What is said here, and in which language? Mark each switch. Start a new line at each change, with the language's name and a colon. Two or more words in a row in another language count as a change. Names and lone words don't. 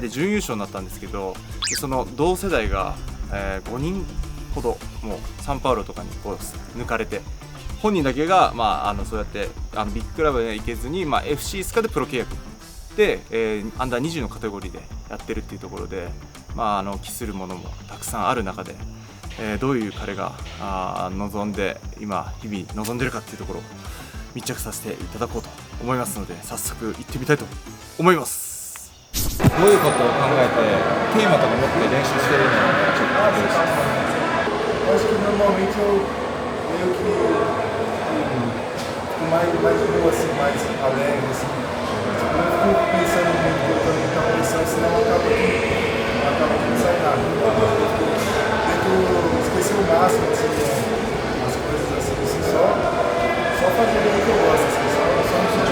Japanese: で準優勝になったんですけど、その同世代が5人ほどもうサンパウロとかに抜かれて、本人だけが、そうやってビッグクラブへ行けずに、FC スカでプロ契約で、アンダー20のカテゴリーでやってるっていうところで、期するものもたくさんある中で、どういう彼が望んで今日々望んでるかっていうところを密着させていただこうと思いますので、早速行ってみたいと思います。どういうことを考えてテーマとか持って練習してるのかちょっとお願いします。
Portuguese: Acho que normalmente eu meio que fico mais de boa, assim, mais alegre, assim. Eu não fico pensando muito, botando muita pressão, senão acaba que não sai nada. Tento esquecer o máximo, assim, as coisas assim, só fazer o que eu gosto, assim, só me sentir